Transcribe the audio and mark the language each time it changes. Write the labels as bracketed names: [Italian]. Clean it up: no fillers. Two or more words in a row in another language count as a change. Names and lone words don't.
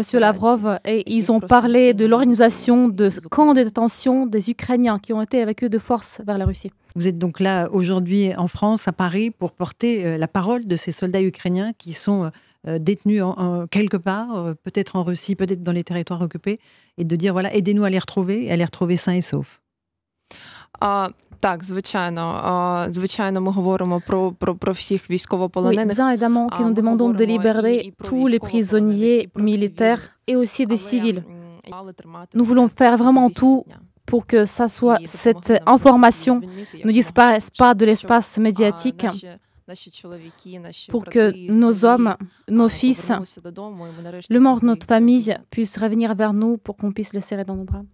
[French] Lavrov et ils ont parlé de l'organisation de camps de détention des Ukrainiens qui ont été évacués de force vers la Russie. Vous êtes donc là aujourd'hui en France, à Paris, pour porter la parole de ces soldats ukrainiens qui sont détenus quelque part, peut-être en Russie, peut-être dans les territoires occupés, et de dire voilà, aidez-nous à les retrouver et à les retrouver sains et saufs. [Ukrainian] Так, звичайно, ми говоримо про всіх військовополонених. [French] Oui, bien évidemment que nous demandons de libérer tous les prisonniers militaires et aussi des civils. Nous voulons faire vraiment tout pour que cette information ne disparaisse pas de l'espace médiatique, pour que nos hommes, nos fils, le membre de notre famille puissent revenir vers nous pour qu'on puisse les serrer dans nos bras.